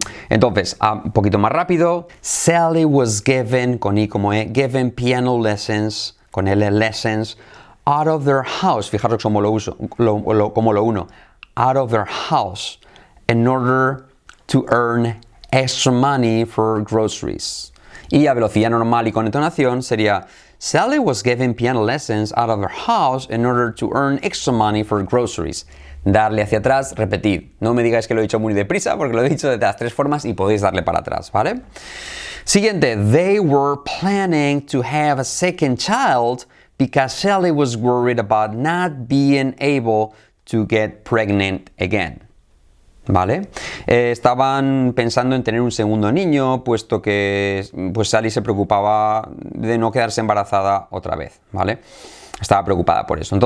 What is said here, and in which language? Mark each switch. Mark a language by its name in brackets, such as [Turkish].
[Spanish] Entonces, un poquito más rápido. [English] Sally was given, [Spanish] con I como E, [English] given piano lessons, [Spanish] con L, [English] lessons, out of their house. [Spanish] Fijaros cómo lo uno. [English] Out of their house, in order to earn extra money for groceries. [Spanish] Y a velocidad normal y con entonación sería [English] Sally was given piano lessons out of her house in order to earn extra money for groceries. [Spanish] darle hacia atrás, repetir. No me digáis que lo he dicho muy deprisa porque lo he dicho de las 3 formas y podéis darle para atrás, ¿vale? [English] Siguiente, they were planning to have a second child because Sally was worried about not being able to get pregnant again. [Spanish] ¿Vale? Estaban pensando en tener un segundo niño, puesto que pues Sally se preocupaba de no quedarse embarazada otra vez, ¿vale? Estaba preocupada por eso.